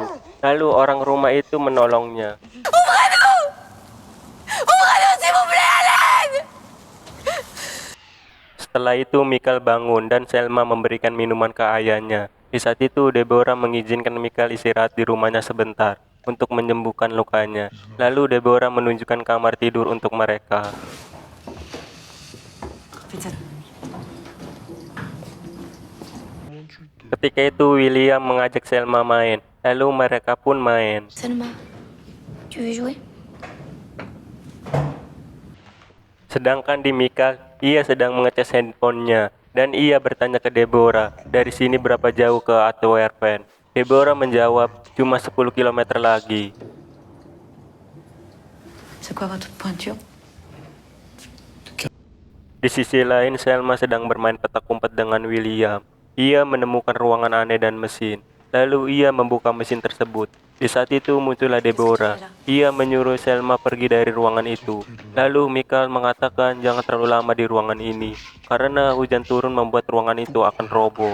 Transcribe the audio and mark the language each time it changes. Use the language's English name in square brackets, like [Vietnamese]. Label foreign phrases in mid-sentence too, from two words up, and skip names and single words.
[Indonesian] Lalu orang rumah itu menolongnya. Setelah itu Michael bangun dan Selma memberikan minuman ke ayahnya. Di saat itu Deborah mengizinkan Michael istirahat di rumahnya sebentar. untuk menyembuhkan lukanya. Lalu Deborah menunjukkan kamar tidur untuk mereka. [French] Faites ça. [Indonesian] Ketika itu William mengajak Selma main, lalu mereka pun main. [French] Selma, tu veux jouer? [Indonesian] Sedangkan di Michael, ia sedang mengecas handphonenya dan ia bertanya ke Deborah, dari sini berapa jauh ke Antwerpen? Deborah menjawab, cuma 10 km lagi. [French] C'est quoi votre pointure? [Indonesian] Di sisi lain, Selma sedang bermain petak umpet dengan William. Ia menemukan ruangan aneh dan mesin. Lalu ia membuka mesin tersebut. Di saat itu muncullah Deborah. Ia menyuruh Selma pergi dari ruangan itu. Lalu Michael mengatakan jangan terlalu lama di ruangan ini, karena hujan turun membuat ruangan itu akan roboh.